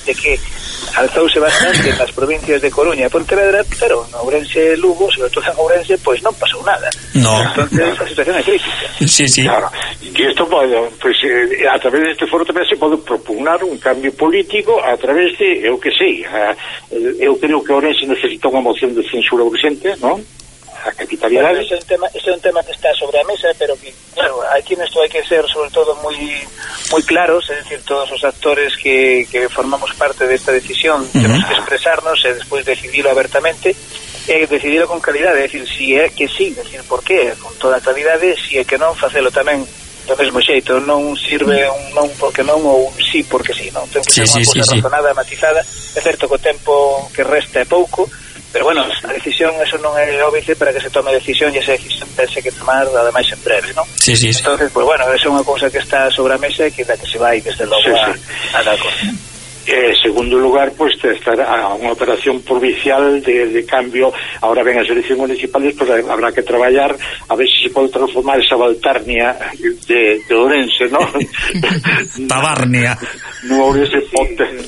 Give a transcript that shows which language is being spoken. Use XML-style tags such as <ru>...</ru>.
<gl>De que alzouse bastante nas provincias de Coruña e Pontevedra, pero en Ourense, Lugo, sobre todo en Ourense, pois non pasou nada.</gl> <es>No.</es> <gl>Entonces, a situación é crítica. Sí, sí. Claro. Y esto, bueno, pues, a través de este foro tamén se pode propugnar un cambio político a través de, eu que sei, eu creo que Ourense necesita unha moción de censura urgente, ¿no? Capitalidade. Bueno, ese é un tema que está sobre a mesa, pero que, claro,</gl> <es>aquí en esto hay que ser sobre todo muy muy claros, es decir, todos los actores que formamos parte de esta decisión tenemos que expresarnos y después decidirlo abiertamente,</es> <gl>decidilo con calidade, decir, si é que sí, decir, por qué, con toda calidade, si é que non, facelo tamén do mesmo xeito, non sirve un non porque non ou un sí porque sí, non, ten que ser unha cousa razonada, matizada. É certo que o tempo que resta é pouco, pero bueno, a decisión, eso non é óbice para que se tome decisión, e esa decisión pense que tomar, ademais, en breve, non? Sí, sí, sí. Entonces, pues bueno, esa é unha cousa que está sobre a mesa e que da que se vai, desde logo, sí, sí, a dar cosa.</gl> <es>En segundo lugar, pues estar a una operación provincial de cambio. Ahora ven las elecciones municipales, pues habrá que trabajar a ver si se puede transformar esa Baltarnia de Ourense, ¿no? Tabarnia. No abre ese ponte.</es>